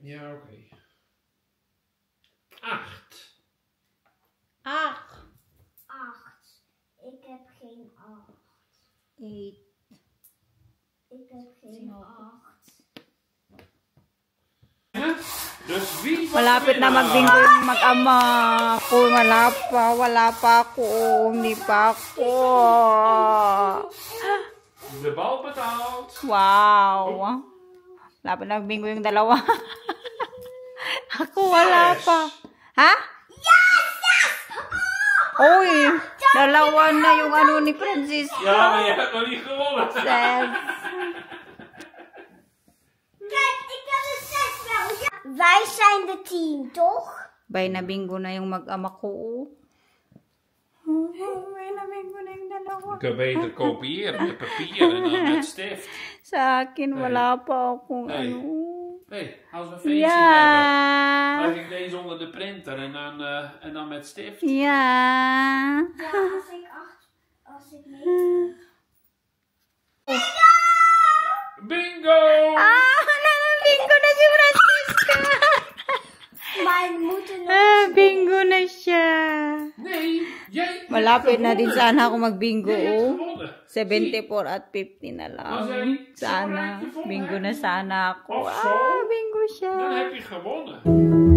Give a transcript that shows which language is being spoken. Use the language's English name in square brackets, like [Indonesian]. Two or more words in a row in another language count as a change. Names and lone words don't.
[Dutch] Ja, oké. 8. 8. 8. Ik heb geen 8. 8. Ik heb geen 8. Dus wie was [Filipino] Malapit na [Dutch] winnaar? [Filipino] magbingo yung mag-ama ko. Wala pa ako. Hindi pa ako. [Dutch] De bal betaald. Wow. [Filipino] Malapit na magbingo yung dalawa. Ako wala pa. Ha? Oy, dalawa na yung ano ni Francisco. [Dutch] Ja, maar je hebt nog niet gewonnen. [Filipino] Ses. [Dutch] Kijk, ik heb een 6 wel. Ja. Wij zijn de team, toch? [Filipino] Bay na bingo na yung mag-ama ko. Bay na bingo na yung dalawa. [Dutch] Je kunt beter kopiëren met papier en dan met stift. [Filipino] Sa akin, wala pa akong Hey. ano. [Dutch] Hey, als we een feestje hebben, Ja. leg ik deze onder de printer en dan met stift. Ja. Ja, als ik mee. Bingo! [Filipino] Bingo na si Francisca. [Dutch] Maar we moeten nog. [Filipino] Bingo na siya. [Dutch] Nee, jij [Filipino] Malapit na [Dutch] hebt [Filipino] din [Dutch] gewonnen. [Filipino] sana ako mag-bingo. [Dutch] Jij hebt Oh. gewonnen. [Filipino] 74 at 50 na [Dutch] Als jij [Filipino] lang. [Dutch] zo'n [Filipino] Sana. [Dutch] raakje vol [Filipino] Bingo [Dutch] hebt, [Filipino] na sana ako. [Dutch] of zo, [Filipino] Bingo siya. [Dutch] Dan heb je gewonnen.